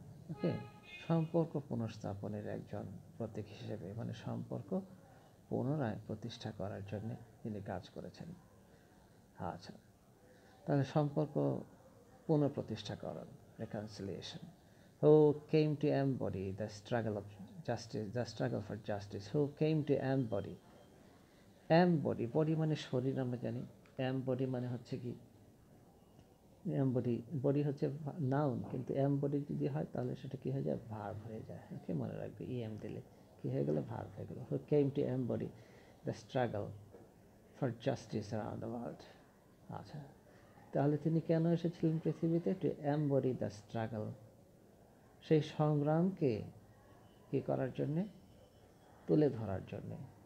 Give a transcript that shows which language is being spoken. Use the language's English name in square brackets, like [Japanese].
[Bangla] ওকে, সম্পর্ক পুনর্স্থাপনের একজন প্রতীক হিসেবে, মানে সম্পর্ক পুনরায় প্রতিষ্ঠা করার জন্য তিনি কাজ করেছেন। আচ্ছা, তাহলে সম্পর্ক পুনঃপ্রতিষ্ঠাকরণ, reconciliation. [English] Who came to embody the struggle of justice, the struggle for justice? Who came to embody? [Bangla] Embody, body মানে শরীর, আমরা জানি। embody মানে হচ্ছে কি? embody, body হচ্ছে নাউন, কিন্তু embody যদি হয় তাহলে সেটা কি হয়ে যায়? ভার্ব হয়ে যায়। ওকে, মনে রাখবে, em দিলে কি হয়ে গেল? ভার্ব হয়ে গেল। [English] Who came to embody the struggle for justice around the world? [Bangla] আচ্ছা, তাহলে তিনি কেন এসেছিলেন পৃথিবীতে? [English] to embody the struggle, [Bangla] সেই সংগ্রামকে কী করার জন্যে? তুলে ধরার জন্যে।